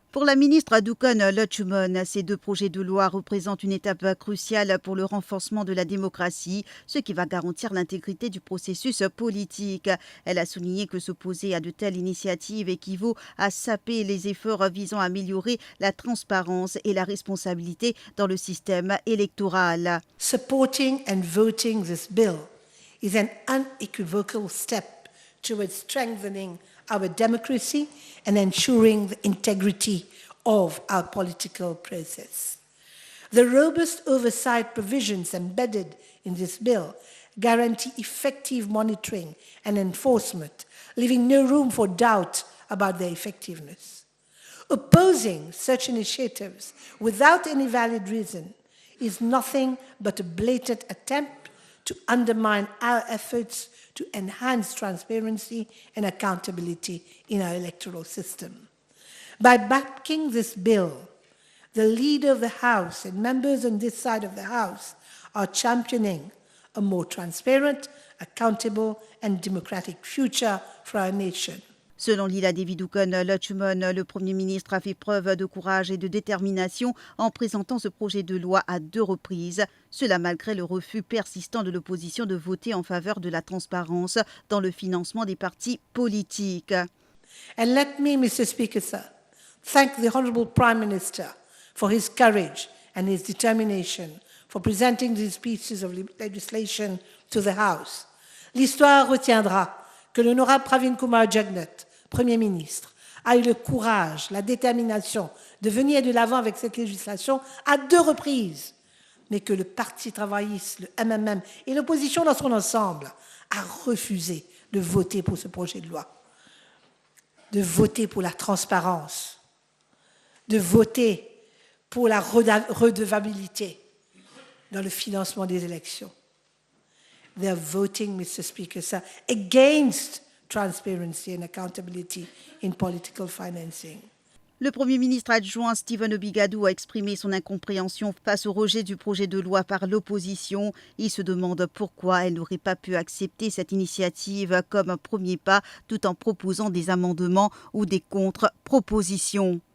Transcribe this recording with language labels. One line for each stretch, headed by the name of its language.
French: Pour la ministre Doukan Lutchumon, ces deux projets de loi représentent une étape cruciale pour le renforcement de la démocratie, ce qui va garantir l'intégrité du processus politique. Elle a souligné que s'opposer à de telles initiatives équivaut à saper les efforts visant à améliorer la transparence et la responsabilité dans le système électoral.
English: Supporting and voting this bill is an unequivocal step towards strengthening our democracy and ensuring the integrity of our political process. The robust oversight provisions embedded in this bill guarantee effective monitoring and enforcement, leaving no room for doubt about their effectiveness. Opposing such initiatives without any valid reason is nothing but a blatant attempt to undermine our efforts to enhance transparency and accountability in our electoral system. By backing this bill, the leader of the House and members on this side of the House are championing a more transparent, accountable, and democratic future for our nation.
French: Selon Lila Doukan Lutchumon, le Premier ministre a fait preuve de courage et de détermination en présentant ce projet de loi à 2 reprises, cela malgré le refus persistant de l'opposition de voter en faveur de la transparence dans le financement des partis politiques.
English: And let me, Mr. Speaker, sir, thank the Honourable Prime Minister for his courage and his determination for presenting these pieces of legislation to the House.
French: L'histoire retiendra que l'honorable Pravin Kumar Jagnat, Premier ministre, a eu le courage, la détermination de venir de l'avant avec cette législation à 2 reprises, mais que le Parti travailliste, le MMM et l'opposition dans son ensemble a refusé de voter pour ce projet de loi, de voter pour la transparence, de voter pour la redevabilité dans le financement des élections.
English: They are voting, Mr. Speaker, sir, against transparency and accountability in political financing.
French: Le Premier ministre adjoint Stephen Obigadou a exprimé son incompréhension face au rejet du projet de loi par l'opposition. Il se demande pourquoi elle n'aurait pas pu accepter cette initiative comme un premier pas tout en proposant des amendements ou des contre-propositions.